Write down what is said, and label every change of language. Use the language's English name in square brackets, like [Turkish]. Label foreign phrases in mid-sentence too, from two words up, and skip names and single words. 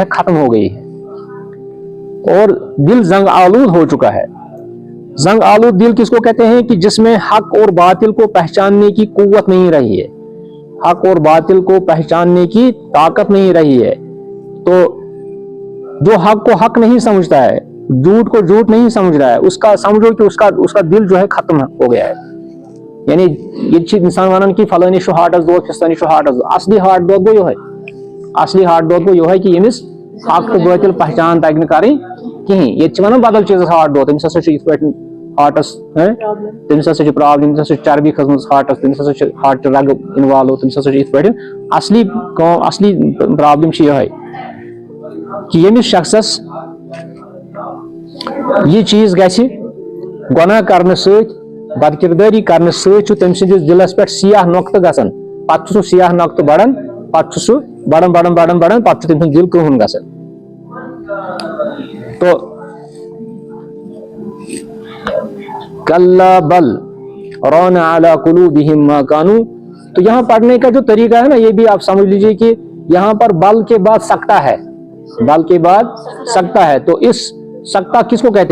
[Urdu] ہے ختم ہو گئی ہے اور دل زنگ آلود ہو چکا ہے زنگ آلود دل کس کو کہتے ہیں کہ جس میں حق اور باطل کو پہچاننے کی قوت نہیں رہی ہے حق اور باطل کو پہچاننے کی طاقت نہیں رہی ہے تو جو حق کو حق نہیں سمجھتا ہے جھوٹ کو جھوٹ نہیں سمجھ رہا ہے اس کا سمجھو کہ اس کا دل جو ہے ختم ہو گیا ہے یعنی یہ انسان [Kashmiri] ونان کہ فلانی چھُ ہارٹس دود فستانی چھُ ہارٹس دود اصلی ہارٹ دود گوٚو یہے اصلی ہارٹ دود گوٚو یہے کہ ییٚمِس حق تو باطل پہچان تگہِ نہٕ کَرٕنۍ کِہیٖنۍ ییٚتہِ چھِ ونان بدل چیٖزس ہارٹ دود تٔمِس ہسا چھُ یِتھ پٲٹھۍ ہارٹس تٔمِس ہسا چھِ پرابلم تٔمِس ہسا چھِ چربی کھٔژمٕژ ہارٹس تٔمِس ہسا چھِ ہارٹچہِ رگہٕ اِنوالو تٔمِس ہسا چھِ یِتھ پٲٹھۍ اصلی پرابلم چھِ یِہے کہ ییٚمِس شخصس یہ چیز گژھِ گۄناہ کرنہٕ سۭتۍ بد کردٲری کرنہٕ سۭتۍ چھُ تٔمۍ سٕنٛدِس دلس پٮ۪ٹھ سیاہ نۄقطہٕ گژھان پتہٕ چھُ سُہ سیاہ نۄقطہٕ بڑان پتہٕ چھُ سُہ بڑان پتہٕ چھُ تٔمۍ سُنٛد دل کرٛہُن گژھان تو [Arabic] کلا بل ران علی قلوبہم ما کانوا [Urdu] تو یہاں پڑھنے کا جو طریقہ ہے نا یہ بھی آپ سمجھ لیجئے کہ یہاں پر بل کے بعد سکتہ ہے بل کے بعد سکتہ ہے تو اس سکتہ کس کو کہتے